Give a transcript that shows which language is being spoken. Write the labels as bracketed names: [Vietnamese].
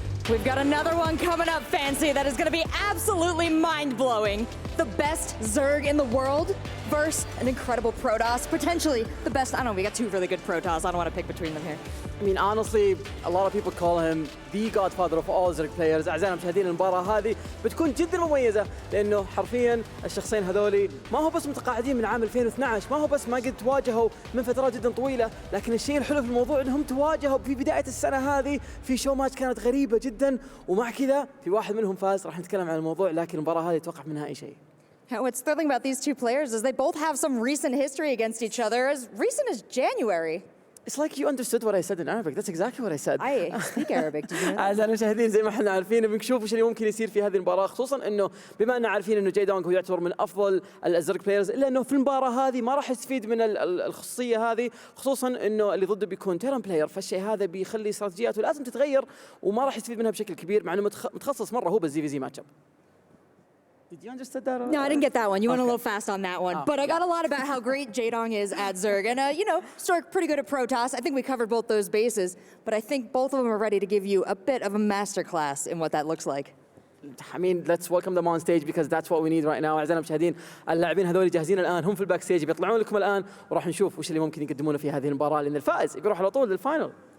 [English] We've got another one coming up, Fancy, that is going to be absolutely mind-blowing. The best Zerg in the world versus an incredible Protoss. Potentially the best. I don't know, we got 2 really good Protoss. I don't want to pick between them here. I mean, honestly, a lot of people call him the godfather of all Zerg players. [Arabic] أعزائنا المشاهدين، المباراة هذه بتكون جدا مميزة لأنه حرفيا الشخصين هذولي ما هو بس متقاعدين من عام 2012، ما هو بس ما قد تواجهوا من فترات جدا طويلة، لكن الشيء الحلو في الموضوع انهم تواجهوا في بداية السنة هذه في شو ماتش كانت غريبة جدا، ومع كذا في واحد منهم فاز. راح نتكلم عن الموضوع، لكن المباراة هذه توقف منها أي شيء. [English] What's thrilling about these 2 players is they both have some recent history against each other, as recent as January. It's like you understood what I said in Arabic. That's exactly what I said. I speak Arabic. Did you know that? [Arabic] أعزائنا المشاهدين، زي ما احنا عارفين بنشوف وش اللي ممكن يصير في هذه المباراة، خصوصا انه بما اننا عارفين انه جايدونغ هو يعتبر من افضل الزرق بلايرز، الا انه في المباراة هذه ما راح يستفيد من الخصوصية هذه، خصوصا انه اللي ضده بيكون تيرن بلاير، فالشيء هذا بيخلي استراتيجياته لازم تتغير وما راح يستفيد منها بشكل كبير، مع انه متخصص مرة هو بالZVZ ماتش اب. [English] Did you understand that? No, I didn't get that one. You went a little fast on that one. But I got a lot about how great Jaedong is at Zerg. And, Stork pretty good at Protoss. I think we covered both those bases. But I think both of them are ready to give you a bit of a masterclass in what that looks like. I mean, let's welcome them on stage because that's what we need right now. [Arabic] أعزائنا المشاهدين، اللاعبين هذول جاهزين الآن، هم في الباك ستيج بيطلعون لكم الآن، وراح نشوف وش اللي ممكن يقدمونه في هذه المباراة، لأن الفائز بيروح على طول للفاينل.